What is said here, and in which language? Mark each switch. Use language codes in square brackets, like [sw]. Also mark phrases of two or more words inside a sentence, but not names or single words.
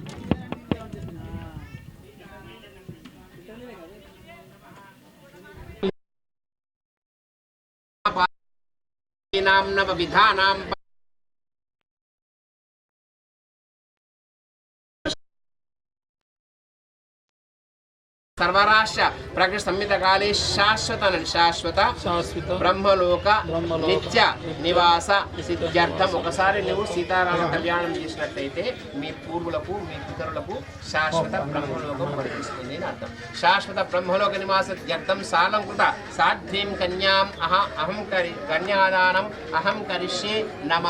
[sa] नाम विधानां सर्वराष्ट्र प्रकृति संहित काले शाश्वत ब्रह्मलोक నిత్య నివాస సిద్ధ్యర్థం [te] ఒకసారి నువ్వు సీతారామ కళ్యాణం చేసినట్లయితే మీ పూర్వులకు మీ పితరులకు శాశ్వత బ్రహ్మలోకం కనిపిస్తుంది అని అర్థం. [sa] శాశ్వత బ్రహ్మలోక నివాస సిద్ధ్యర్థం సాలంకృత సాధ్వీం కన్యాం అహం కన్యాదానం అహం కరిష్యే నమః.